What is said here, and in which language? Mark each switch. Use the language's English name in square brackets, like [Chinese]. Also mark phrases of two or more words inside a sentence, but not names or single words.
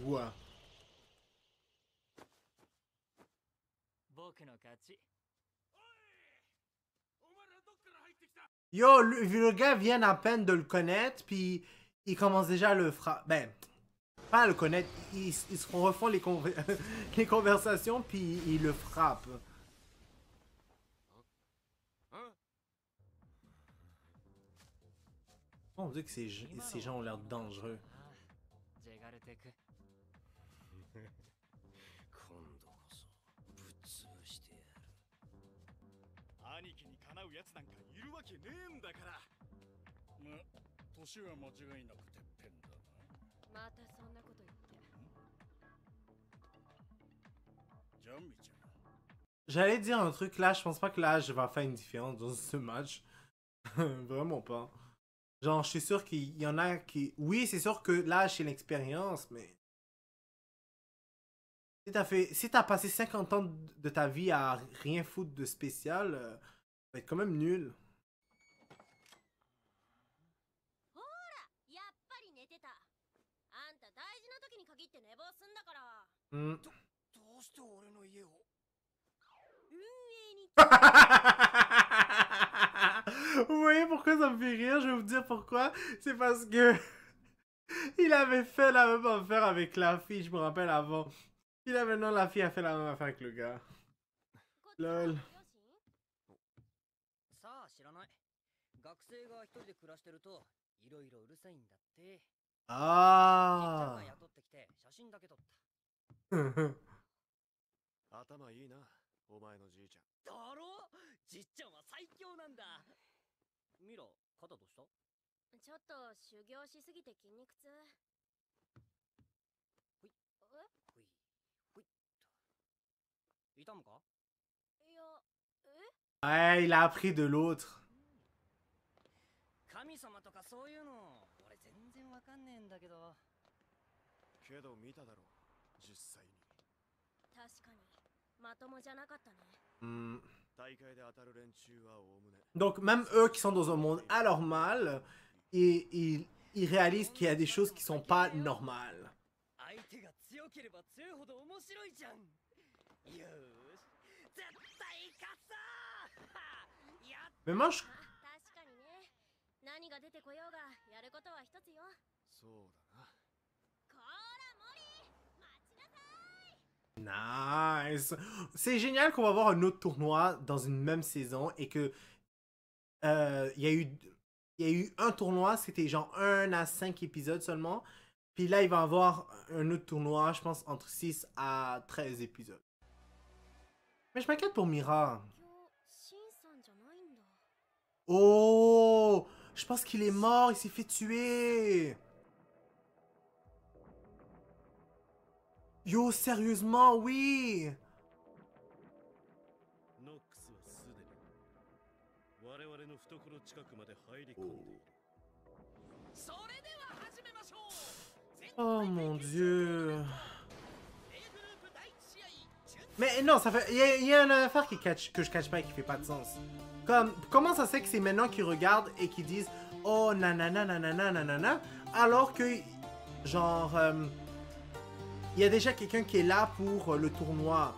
[French] Yo, le gars vient à peine de le connaître, puis il commence déjà à le frapper. Ben, pas à le connaître. Ils se refont les, les conversations, puis ils le frappent. On dit que ces gens ont l'air dangereux. [Japanese] ジェガルテク。今度こそぶっ潰してやる。兄貴にかなうやつなんかいるわけねえんだから。ま、年は間違いなくてっぺんだな。またそんなこと言って。ジャンミちゃん。 [French] J'allais dire un truc là, je pense pas que l'âge va faire une différence dans ce match. Vraiment pas. Genre, je suis sûr qu'il y en a qui... Oui, c'est sûr que l'âge, c'est l'expérience, mais... Si t'as passé 50 ans de ta vie à rien foutre de spécial, ça va être quand même nul. [Japanese] ほら、やっぱり寝てた。あんた大事な時に限って寝坊すんだから。 Hmm. どうして俺の家を。運営に。 [French] Vous voyez pourquoi ça me fait rire? Je vais vous dire pourquoi. C'est parce que il avait fait la même affaire avec la fille, je me rappelle avant. Puis là maintenant la fille a fait la même affaire avec le gars. Lol. [Japanese] さあ知らない。学生が一人で暮らしてるといろいろうるさいんだって。じっちゃん Ah. が雇ってきて写真だけ撮った。頭いいな、お前のじいちゃん。だろ？じっちゃんは最強なんだ。ミラ、肩どうした？ちょっと修行しすぎて筋肉痛。ほい。ほい。ほいっと。痛むか？いや、 [French] Ouais, il a appris de l'autre. [Japanese] 神様とかそういうの俺全然わかんねえんだけど。けど見ただろ、実際に。確かにまともじゃなかったね。 Hmm. 大会で当たる連中はおおむね。 [French] Donc même eux qui sont dans un monde anormal, ils réalisent qu'il y a des choses qui sont pas normales. [Japanese] 相手が強ければ強いほど面白いじゃん。よーし、絶対勝つぞー。やっ [French] Mais moi je... [Japanese] 確かにね。何が出てこようがやることは一つよ。そうだな。こーら森、待ちなさい。 [French] Nice. C'est génial qu'on va avoir un autre tournoi dans une même saison et que il y a eu un tournoi, c'était genre 1 à 5 épisodes seulement. Puis là, il va y avoir un autre tournoi, je pense, entre 6 à 13 épisodes. Mais je m'inquiète pour Mira. [Japanese] 今日シンさんじゃないんだ。 [French] Oh, je pense qu'il est mort, il s'est fait tuer. Yo, sérieusement, oui. [Japanese] ノックスはすでに我々の懐近くまで入り込んでいる。それでは始めましょう。 [French] Oh mon dieu. [Japanese] A グループ第一試合。 [French] Mais non, ça fait. Il y a une affaire que je catch pas et qui fait pas de sens. Comme, comment ça se fait que c'est maintenant qu'ils regardent et qu'ils disent oh nanana nanana nanana, alors que, genre, il y a déjà quelqu'un qui est là pour le tournoi.